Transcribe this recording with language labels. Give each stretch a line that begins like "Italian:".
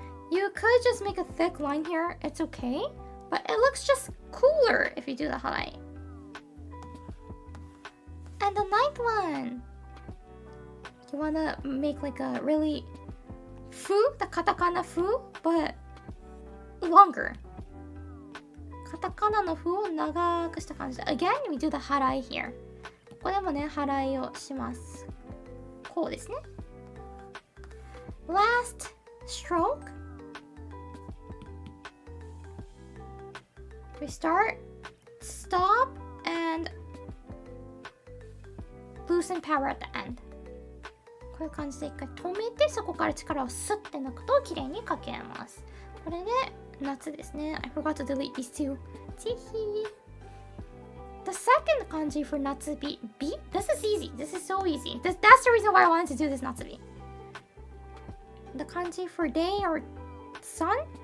English: You could just make a thick line here. It's okay. But it looks just cooler if you do the harai. And the 9th one. You want to make like a really fu, the katakana fu, but longer.
Japanese: Katakana no fu を長くした感じで。
English: Again, we do the harai here.
Japanese: ここでもね、harai をします。こうですね。
English: Last stroke. We start, stop, and loosen power at the end.
Japanese: こういう感じで一回止めて、そこから力をスッて抜くと綺麗に書けます。これで夏ですね。
English: I forgot to delete these two. チヒー。The second kanji for natsubi, B. This is easy. This is so easy. That's the reason why I wanted to do this natsubi. The kanji for day or sun.